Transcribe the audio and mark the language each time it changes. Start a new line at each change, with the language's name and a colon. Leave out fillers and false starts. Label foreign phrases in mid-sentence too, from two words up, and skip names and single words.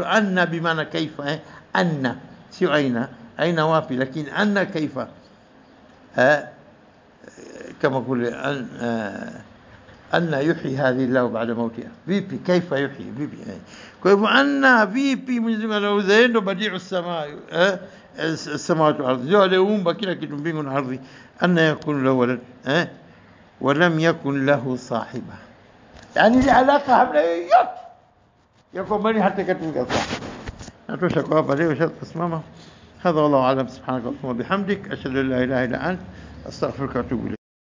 Swahili: Anna bimaana kaifa, anna sio aina wapi, lakini
Arabic: أنى كيف,
Swahili: kama kule
Arabic: أنى يحيي هذه الله بعد موتها,
Swahili: vipi
Arabic: كيف يحيي,
Swahili: vipi. Kwa hivyo anna, vipi Mwenyezi Mungu anauza, ndo
Arabic: بديع السماوات والأرض,
Swahili: ndio aliumba kila kitu mbingu na ardhi.
Arabic: أنى يكون له ولد ولم تكن له صاحبة,
Swahili: yani li alaka hamna yoyote ya kwamba ni hata katika sahiba. Natosha kwa hapa leo, tutasimama.
Arabic: هذا والله أعلم. سبحانك اللهم وبحمدك أشهد أن لا إله إلا أنت أستغفرك وأتوب إليك.